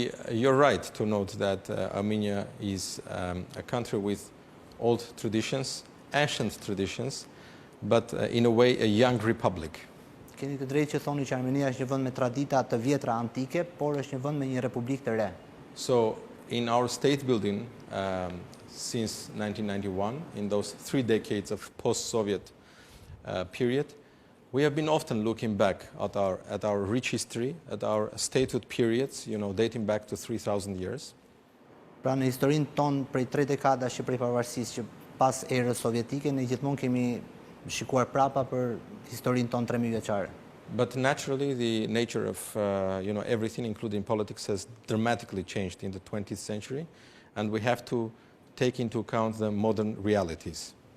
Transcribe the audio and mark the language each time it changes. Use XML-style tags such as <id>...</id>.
<en>You're right to note that Armenia is a country with old traditions, ancient traditions, but in a way a young republic.</en> <sq>Keni të drejtë që thoni që Armenia është një vend me tradita të vjetra antike, por është një vend me një republikë të re.</sq> <en>So in our state building since 1991, in those 3 decades of post-Soviet period, we have been often looking back at our rich history, at our statehood periods, dating back to 3,000 years.</en> <sq>Pra në historinë tonë prej 3 dekadash që prej pavarësisë që pas erës sovjetike, ne gjithmonë kemi shikuar prapa për historinë tonë 3000 vjeçare.</sq> <en>But naturally, the nature of everything, including politics, has dramatically changed in the 20th century, and we have to take into account the modern realities.</en>